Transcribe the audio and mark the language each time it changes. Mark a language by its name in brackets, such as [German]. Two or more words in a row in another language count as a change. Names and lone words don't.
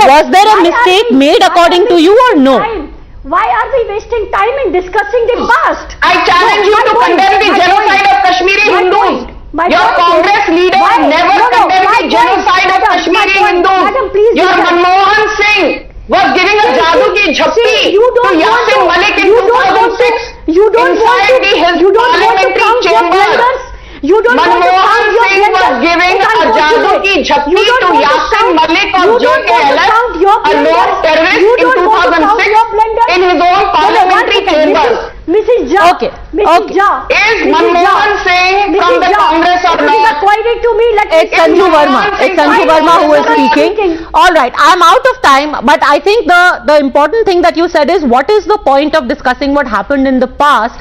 [English] Was there a mistake made according to you or no? Why are we wasting time in discussing the past? I challenge you to condemn the genocide of Kashmiri Hindus. Your Congress leaders never condemned the genocide of Kashmiri Hindus. Your Manmohan Singh was giving a [Hindi] jadoo ki jhappi [English] to Yasin Malik in 2006 inside his parliamentary chambers. Manmohan Singh was giving a [Hindi] jadoo ki jhappi [English] to Yasin Malik of JKLF, a known terrorist, in 2006 in his own parliamentary chambers. Mrs. Jha. Okay. Mrs. Jha. Is Manmohan Singh from the Congress or Please not? acquire it to me. It's Sanju Verma. It's Sanju Verma who is speaking. All right, I'm out of time, but I think the important thing that you said is, what is the point of discussing what happened in the past?